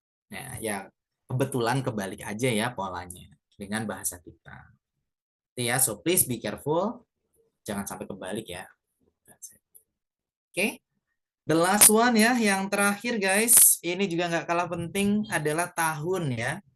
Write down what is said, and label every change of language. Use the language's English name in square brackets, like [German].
[Indonesian] Nah, ya kebetulan kebalik aja ya polanya dengan bahasa kita. Itu ya, [English] so please be careful. [Indonesian] Jangan sampai kebalik ya. Oke. [English] The last one [Indonesian] ya, yang terakhir guys, ini juga nggak kalah penting adalah tahun ya.